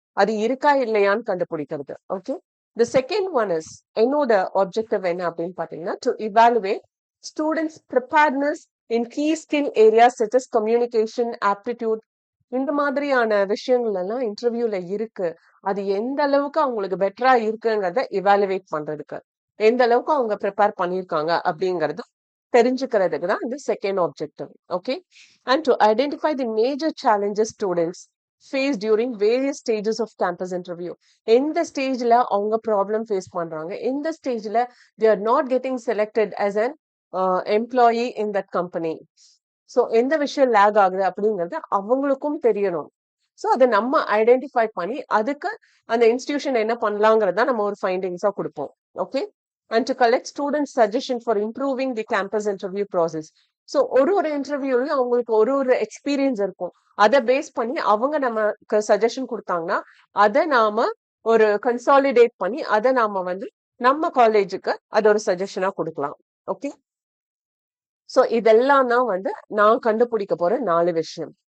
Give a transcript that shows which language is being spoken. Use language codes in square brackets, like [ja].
[ta] அது இருக்கா இல்லையான்னு கண்டுபிடிக்கிறது. Okay, [en] the second one is [ta] என்னோட ஆப்ஜெக்டிவ் என்ன அப்படின்னு பாத்தீங்கன்னா [en] to evaluate students preparedness in key skill areas such as communication, aptitude, [ta] இந்த மாதிரியான விஷயங்கள் எல்லாம் இன்டர்வியூல இருக்கு. அது எந்த அளவுக்கு அவங்களுக்கு பெட்டரா இருக்குங்கிறத இவாலுவேட் பண்றதுக்கு, எந்த அளவுக்கு அவங்க ப்ரிப்பேர் பண்ணியிருக்காங்க அப்படிங்கறது தெரிஞ்சுக்கிறதுக்கு தான் இந்த second objective. [en] Okay, and to identify the major challenges students face during various stages of campus interview. [ta] எந்த ஸ்டேஜ்ல அவங்க ப்ராப்ளம் ஃபேஸ் பண்றாங்க, எந்த ஸ்டேஜ்ல [en] they are not getting selected as an employee in that company. [ta] So எந்த விஷயம் லேக் ஆகுது அப்படிங்கறது அவங்களுக்கும் தெரியணும். ஸோ அதை நம்ம ஐடென்டிஃபை பண்ணி அதுக்கு அந்த இன்ஸ்டிடியூஷன் என்ன பண்ணலாங்கிறத நம்ம ஒரு ஃபைண்டிங்ஸா கொடுப்போம். [en] Okay, and to collect students suggestion for improving the campus interview process. [ta] So ஒரு இன்டர்வியூலயும் அவங்களுக்கு ஒரு எக்ஸ்பீரியன்ஸ் இருக்கும். அதை பேஸ் பண்ணி அவங்க நமக்கு சஜஷன் கொடுத்தாங்கன்னா அதை நாம ஒரு கன்சாலிடேட் பண்ணி அதை நாம நம்ம காலேஜுக்கு அது ஒரு சஜஷனா கொடுக்கலாம். ஓகே, ஸோ இதெல்லாம் தான் நான் கண்டுபிடிக்க போற 4 விஷயம்.